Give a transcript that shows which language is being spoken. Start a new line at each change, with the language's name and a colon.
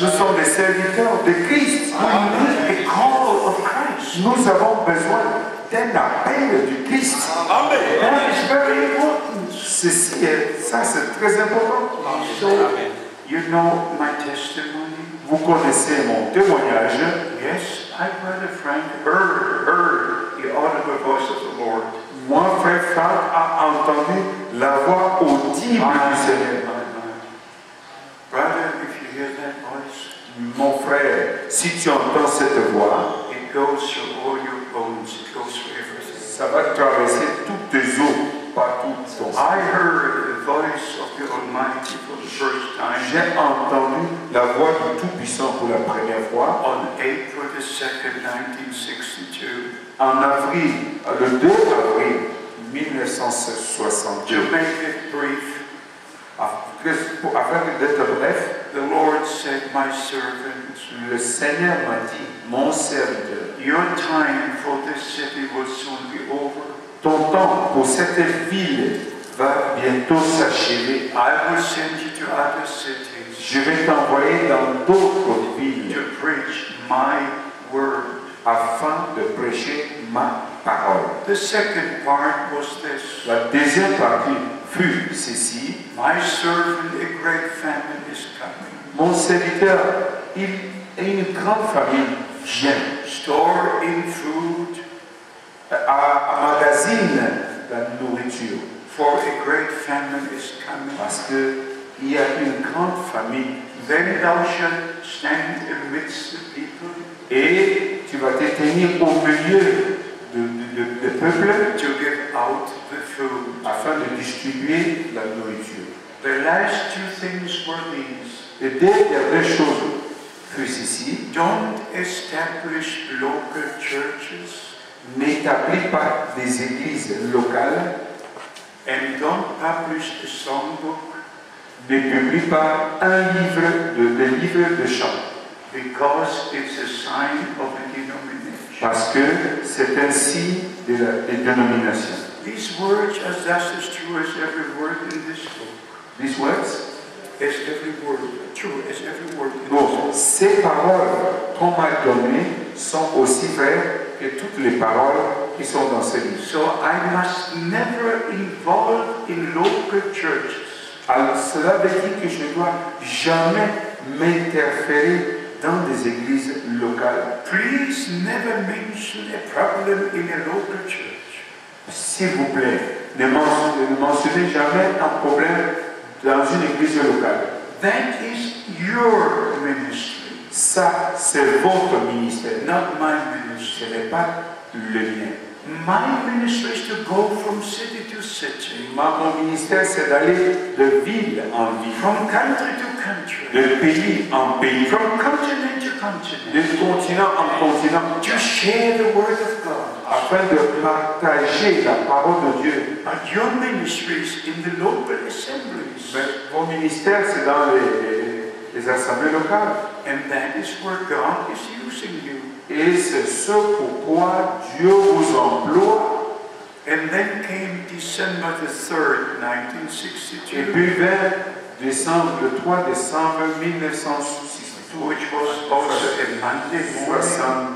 French: Nous sommes des serviteurs de Christ.
English: We need a call of Christ.
French: Nous avons besoin d'un appel du Christ.
English: That is very important.
French: Ceci est, ça c'est très important.
English: So, you know my testimony.
French: Vous connaissez mon témoignage.
English: Yes, I, Brother Frank, heard the audible voice of the Lord.
French: Moi, frère Frank, a entendu la voix audible du Seigneur.
English: Brother, if you hear that voice,
French: Mon frère, si tu entends cette voix,
English: it goes through all your bones. It goes through everything.
French: ça va traverser toutes tes os, partout ton sang.
English: I heard the voice of the Almighty for the first time
French: J'ai entendu la voix du Tout-Puissant pour la première fois
English: on April the 2nd, 1962.
French: en avril, le 2 avril 1962.
English: To make it brief,
French: Afin d'être bref,
English: the Lord said, my servant,
French: le Seigneur m'a dit, mon serviteur,
English: your time for this city will soon be over.
French: ton temps pour cette ville va bientôt s'achever.
English: I will send you to other cities
French: Je vais t'envoyer dans d'autres villes
English: to preach my word.
French: afin de prêcher ma parole.
English: The second part was this.
French: La deuxième partie fut ceci.
English: My servant, a great famine is coming.
French: Mon serviteur, il a une grande famille vient,
English: Store in food,
French: magasine la nourriture.
English: for a great famine is coming.
French: Parce qu'il y a une grande famille.
English: Then thou shalt stand amidst the people
French: Et tu vas te tenir au milieu de peuple
English: to give out the food.
French: afin de distribuer la nourriture.
English: The last 2 things were these.
French: Les deux dernières choses furent ceci.
English: Don't establish local churches
French: N'établis pas des églises locales,
English: and don't publish a songbook
French: ne publie pas un livre de chant,
English: because it's a sign of a denomination.
French: parce que c'est un signe de la dénomination.
English: These words are just as true as every word in this book. These words? As every word, true as every word in this
French: Bon,
English: book.
French: ces paroles qu'on m'a données sont aussi vraies et toutes les paroles qui sont dans ces livres.
English: So I must never involve in local churches.
French: Alors cela veut dire que je ne dois jamais m'interférer dans des églises locales.
English: Please never mention a problem in a local church.
French: S'il vous plaît, ne mentionnez jamais un problème dans une église locale.
English: That is your ministry,
French: Ça, c'est votre ministère.
English: not my ministry.
French: Ce n'est pas le mien.
English: My ministry is to go from city to city,
French: Mon ministère, c'est d'aller de ville en ville,
English: from country to country,
French: de pays en pays,
English: from continent to continent,
French: de continent en continent,
English: to share the word of God.
French: afin de partager la parole de Dieu.
English: But your ministry is in the local assemblies,
French: Mais vos ministères, c'est dans les assemblées locales.
English: and that is where God is using you.
French: Et c'est ce pourquoi Dieu vous emploie.
English: And then came December the 3rd,
French: Et
English: 1962,
French: puis vers le 3 décembre 1962,
English: which was also a Monday morning.